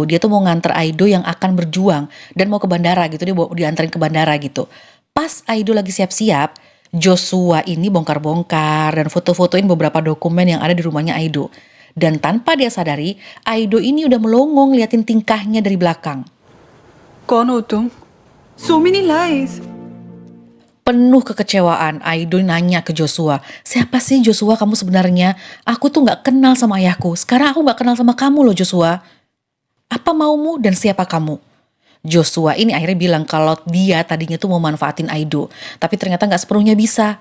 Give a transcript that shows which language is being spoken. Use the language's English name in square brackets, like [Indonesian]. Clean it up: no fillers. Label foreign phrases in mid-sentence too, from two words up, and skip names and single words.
[Indonesian] Dia tuh mau nganter Aido yang akan berjuang dan mau ke bandara gitu. Dia mau dianterin ke bandara gitu. Pas Aido lagi siap-siap, Joshua ini bongkar-bongkar dan foto-fotoin beberapa dokumen yang ada di rumahnya Aido. Dan tanpa dia sadari, Aido ini udah melongo ngeliatin tingkahnya dari belakang. [Hindi] कौन हो तुम? [English] So many lies. [Indonesian] Penuh kekecewaan, Aido nanya ke Joshua, siapa sih Joshua kamu sebenarnya? Aku tuh gak kenal sama ayahku, sekarang aku gak kenal sama kamu loh Joshua. Apa maumu dan siapa kamu? Joshua ini akhirnya bilang kalau dia tadinya tuh mau manfaatin Aido, tapi ternyata nggak sepenuhnya bisa.